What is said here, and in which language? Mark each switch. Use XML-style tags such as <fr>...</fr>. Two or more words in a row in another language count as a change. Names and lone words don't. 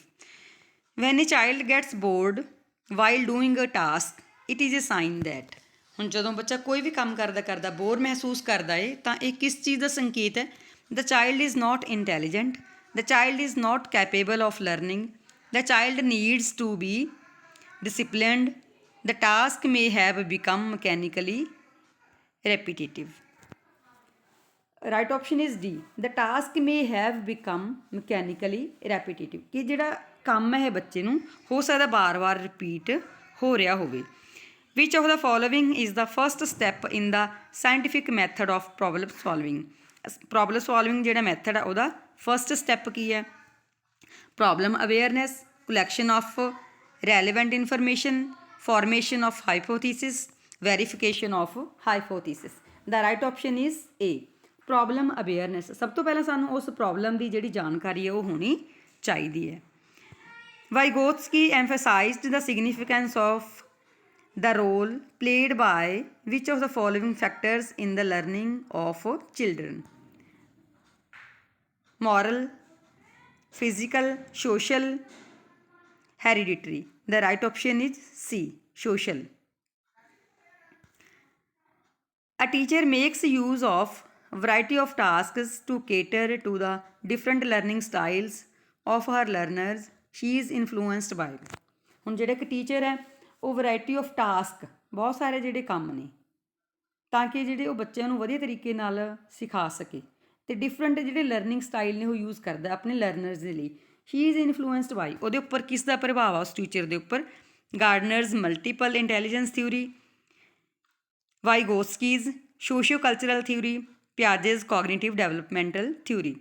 <en>When a child gets bored while doing a task it is a sign that,</en> <pa>ਹੁਣ ਜਦੋਂ ਬੱਚਾ ਕੋਈ ਵੀ ਕੰਮ ਕਰਦਾ ਬੋਰ ਮਹਿਸੂਸ ਕਰਦਾ ਏ ਤਾਂ ਇਹ ਕਿਸ ਚੀਜ਼ ਦਾ ਸੰਕੇਤ ਹੈ?</pa> <en>The child is not intelligent, the child is not capable of learning, the child needs to be disciplined, the task may have become mechanically repetitive. Right option is D. The task may have become mechanically repetitive.</en> <pa>ਕਿ ਜਿਹੜਾ ਕੰਮ ਹੈ ਬੱਚੇ ਨੂੰ ਹੋ ਸਕਦਾ ਬਾਰ-ਬਾਰ ਰਿਪੀਟ ਹੋ ਰਿਹਾ ਹੋਵੇ.</pa> <en>Which of the following is the first step in the scientific method of problem solving? Problem solving</en> <pa>ਜਿਹੜਾ ਮੈਥਡ ਆ ਉਹਦਾ ਫਸਟ ਸਟੈਪ ਕੀ ਹੈ?</pa> <en>Problem awareness, collection of relevant information, formation of hypothesis, verification of hypothesis. The right option is A. Problem awareness.</en> <pa>ਸਭ ਤੋਂ ਪਹਿਲਾਂ ਸਾਨੂੰ ਉਸ ਪ੍ਰੋਬਲਮ ਦੀ ਜਿਹੜੀ ਜਾਣਕਾਰੀ ਹੈ ਉਹ ਹੋਣੀ ਚਾਹੀਦੀ ਹੈ.</pa> <en>Vygotsky emphasized the significance of the role played by which of the following factors in the learning of children? Moral, physical, social, hereditary. The right option is C. Social. A teacher makes use of variety of tasks to cater to the different learning styles of her learners. She is influenced by.</en> <pa>ਹੁਣ ਜਿਹੜਾ ਇੱਕ ਟੀਚਰ ਹੈ ਉਹ</pa> <en>variety of task</en> <pa>ਬਹੁਤ ਸਾਰੇ ਜਿਹੜੇ ਕੰਮ ਨੇ ਤਾਂ ਕਿ ਜਿਹੜੇ ਉਹ ਬੱਚਿਆਂ ਨੂੰ ਵਧੀਆ ਤਰੀਕੇ ਨਾਲ ਸਿਖਾ ਸਕੇ ਅਤੇ ਡਿਫਰੈਂਟ ਜਿਹੜੇ</pa> <en>learning style</en> <pa>ਨੇ ਉਹ ਯੂਜ਼ ਕਰਦਾ ਆਪਣੇ ਲਰਨਰਸ ਦੇ ਲਈ.</pa> <en>She is influenced by.</en> <pa>ਉਹਦੇ ਉੱਪਰ ਕਿਸ ਦਾ ਪ੍ਰਭਾਵ ਆ ਉਸ ਟੀਚਰ ਦੇ ਉੱਪਰ?</pa> <en>Gardner's multiple intelligence theory, Vygotsky's socio cultural theory, Piaget's cognitive developmental theory.</en>